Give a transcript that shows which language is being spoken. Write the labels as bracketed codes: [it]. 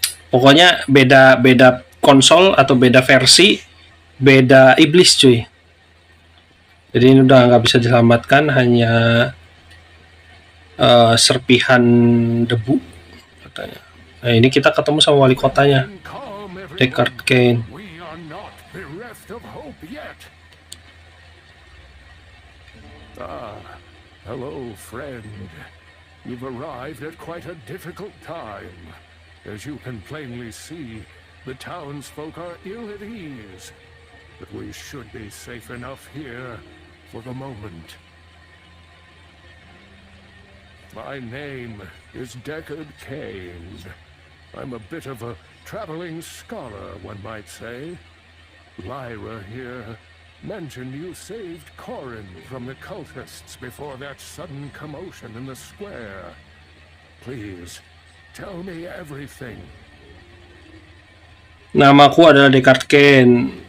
[id] Pokoknya beda konsol atau beda versi, beda iblis cuy. Jadi ini udah nggak bisa diselamatkan, hanya serpihan debu katanya. Nah, ini kita ketemu sama wali kotanya, Deckard Cain. [en] We are not bereft of hope yet. Hello, friend. You've arrived at quite a difficult time. As you can plainly see, The townsfolk are ill at ease, but we should be safe enough here for the moment. My name is Deckard Cain. I'm a bit of a traveling scholar, one might say. Lyra here mentioned you saved Corin from the cultists before that sudden commotion in the square. Please, tell me everything. [id] Namaku adalah Deckard Cain.